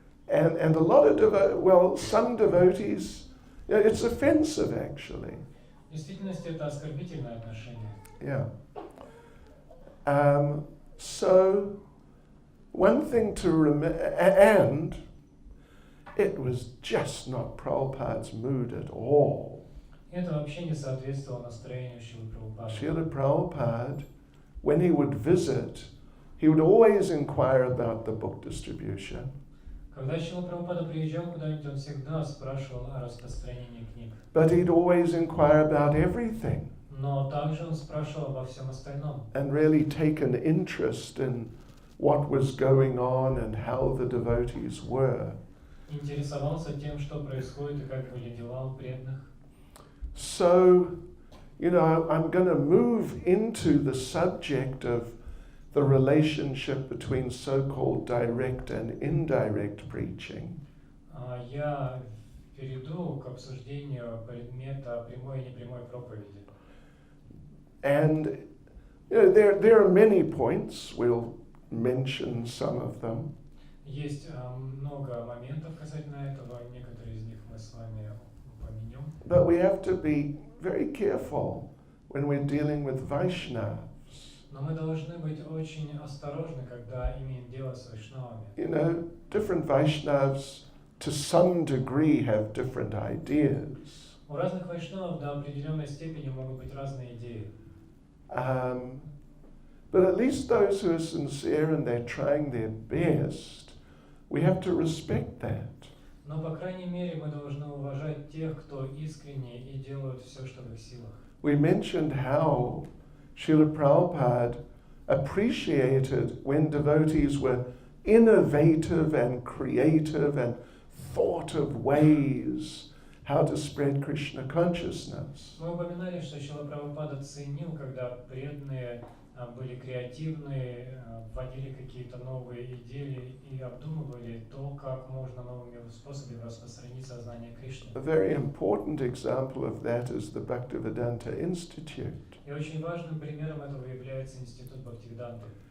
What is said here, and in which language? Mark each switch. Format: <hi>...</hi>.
<en>And a lot of some devotees, it's offensive actually.</en> <ru>В действительности это оскорбительное отношение.</ru> <en>Yeah. So, one thing to remember, and it was just not Prabhupada's mood at all.</en> <ru>Это вообще не соответствовало настроению Шрилы Прабхупады.</ru> <en>Srila Prabhupada, when he would visit, he would always inquire about the book distribution.</en> <ru>Когда Шрила Прабхупада приезжал куда-нибудь, он всегда спрашивал о распространении книг.</ru> <en>But he'd always inquire about everything.</en> <ru>Но также он спрашивал обо всем остальном.</ru> <en>And really take an interest in what was going on and how the devotees were.</en> <ru>Интересовался тем, что происходит и как были дела у преданных.</ru> <en>So, I'm going to move into the subject of the relationship between so-called direct and indirect preaching.</en> <ru>Я перейду к обсуждению предмета прямой и непрямой проповеди.</ru> <en>And there are many points. We'll mention some of them.</en> <ru>Есть много моментов касательно этого. Некоторые из них мы с вами упомянем.</ru> <en>But we have to be very careful when we're dealing with Vaishnavas.</en> <ru>Но мы должны быть очень осторожны, когда имеем дело с вайшнавами.</ru> <en>Different Vaishnavas to some degree have different ideas.</en> <ru>У разных вайшнавов до определенной степени могут быть разные идеи.</ru> <en>But at least those who are sincere and they're trying their best, we have to respect that.</en> <ru>Но, по крайней мере, мы должны уважать тех, кто искренне и делают все, что в их силах.</ru> <en>We mentioned how Srila Prabhupada appreciated when devotees were innovative and creative and thought of ways how to spread Krishna consciousness.</en> <ru>Мы упоминали, что Шрила Прабхупада ценил, когда преданные были креативны, вводили какие-то новые идеи и обдумывали то, как можно новыми способами распространить сознание Кришны.</ru> <en>A very important example of that is the Bhaktivedanta Institute.</en> <ru>И очень важным примером этого является Институт Бхактивиданты.</ru>